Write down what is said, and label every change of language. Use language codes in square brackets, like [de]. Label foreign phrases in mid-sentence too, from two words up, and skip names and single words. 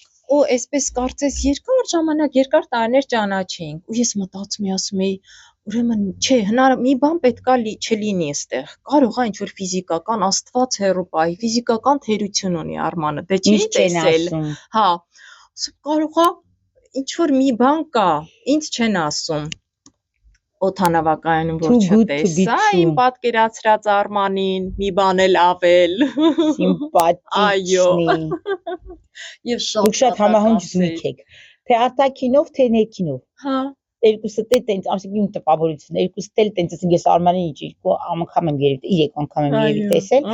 [hy] ու այսպես կարծես երկար ժամանակ, երկար տարիներ ճանաչեինք ու ես մտածում էի, ասում էի, ուրեմն չէ, մի բան պետքա չլինի այստեղ։ Կարող է ինչ-որ ֆիզիկական Աստված հեռու պահի, ֆիզիկական թերություն ունի Արմանը, դե չի Միշտ չեն տեսել։ ասում։ Հա, ասում կարող է ինչ-որ մի բան կա, ինձ չեն ասում։ Օդանավակայանում որ [en] Too good to be [hy] չտեսա, [en] true. [hy] իմ պատկերացրած Արմանին, մի բան էլ ավել։ Սիմպաթիչնի։ Եվ Դուք շատ համահունչ զույգ եք։ Թե արտաքինով, թե ներքինով։ Հա, Երկուսը տենց ամսիկին տպավորություն, երկուսը էլ տենց ասենք ես Արմանին երկու անգամ եմ երևի, 3 անգամ եմ երևի տեսել,